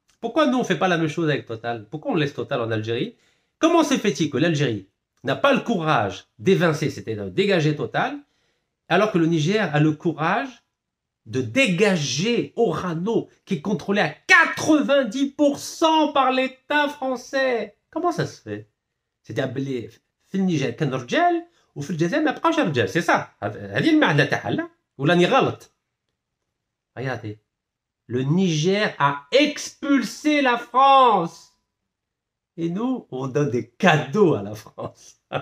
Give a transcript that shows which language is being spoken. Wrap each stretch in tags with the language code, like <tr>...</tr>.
<fr>Pourquoi nous, on ne fait pas la même chose avec Total? Pourquoi on laisse Total en Algérie? Comment se fait-il que l'Algérie n'a pas le courage d'évincer, c'est-à-dire de dégager Total, alors que le Niger a le courage de dégager Orano, qui est contrôlé à 90% par l'État français? Comment ça se fait? C'est-à-dire,</fr> <ar>في النيجر كان رجال وفي الجزائر ما بقاوش رجال.</ar> <fr>C'est ça.</fr> <ar>هذه المعنى تاعها لا؟ ولا راني غلط؟</ar> <fr>Regardez, le Niger a expulsé la France. Et nous, on donne des cadeaux à la France.</fr>